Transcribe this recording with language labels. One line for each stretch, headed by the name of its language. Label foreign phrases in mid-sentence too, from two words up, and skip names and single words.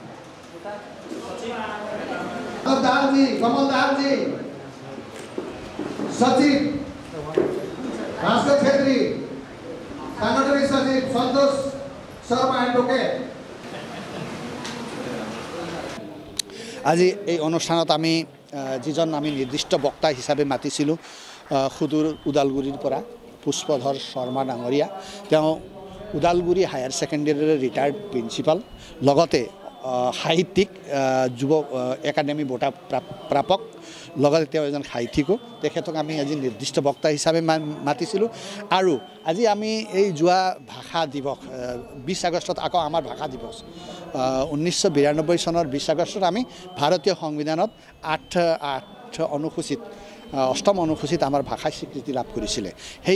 Nepali: दारजी कमल दारजी सचिव भास्कर छेत्री सांगठनिक सचिव सन्तोष शर्मा एडभोकेट
Assamese: आज এই অনুষ্ঠানত আমি যিজন আমি নিৰ্দিষ্ট বক্তা হিচাপে মাতিছিলোঁ সুদূৰ ওদালগুৰিৰ পৰা পুষ্পধৰ শৰ্মা ডাঙৰীয়া তেওঁ ওদালগুৰি হায়াৰ সেকেন্ডাৰীৰ
English: retired principal
Assamese: লগতে সাহিত্যিক যুৱ একাডেমি বঁটা প্ৰাপক লগতে তেওঁ এজন সাহিত্যিকো তেখেতক আমি আজি নিৰ্দিষ্ট বক্তা হিচাপে মাতিছিলোঁ আৰু আজি আমি এই যোৱা ভাষা দিৱস 20 আগষ্টত আকৌ আমাৰ ভাষা দিৱস 1992 চনৰ 20 আগষ্টত আমি ভাৰতীয় সংবিধানত 8 অনুসূচিত অষ্টম অনুসূচিত আমাৰ ভাষাই স্বীকৃতি লাভ কৰিছিলে সেই